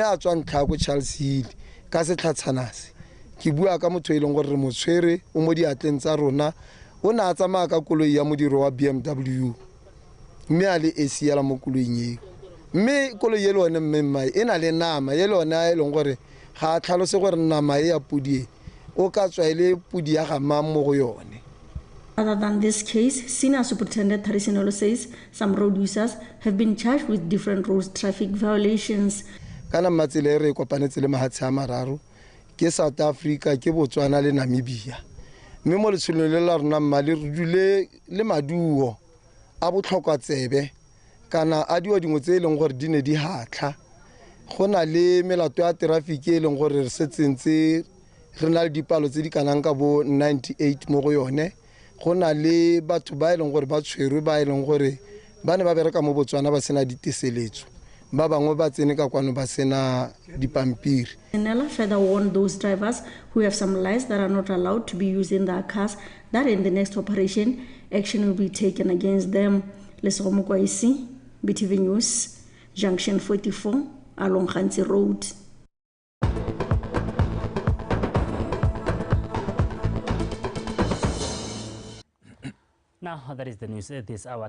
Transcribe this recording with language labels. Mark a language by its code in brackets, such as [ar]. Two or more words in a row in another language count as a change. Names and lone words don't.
[tn] a tswa ntlha go Charles Hill ka setlhatsanase ke bua ka motho e leng gore re mo tshwere o mo diatleng tsa rona o na a tsamaya ka koloi ya modiro wa BMW mme a le AC ya la mo koloing eo mme koloi ye le one mmemmae e na le nama ye le one a e leng gore ga a tlhalose gore nama e ya pudi o ka tswa ile pudi ya ga mang mo go yone. [en] Other than this case, Senior Superintendent Tarisinolo says some road users have been charged with different road traffic violations. [tn] Kana matsele re kopanetse le mahatshe a mararo ke South Africa ke Botswana le Namibia. Mme mo letsholong le la rona mmale re dule le maduo a botlhokwa tsebe kana a dio dingwe tse leng gore di ne di hatla gona le melato ya traffic e leng gore re setsentse re na le dipalo tse di kanang ka bo 98 mo go yone gona le batho ba leng gore ba tshwerwe ba leng gore ba ne ba bereka mo Botswana ba sena diteseletso ba bangwe ba tsene ka kwano ba sena dipampiri. [en] Nella further warned those drivers who have some lights that are not allowed to be used in their cars that in the next operation action will be taken against them. Lesego Mokwaisi, BTV News, Junction 44 along Khansi Road. Now, that is the news this hour.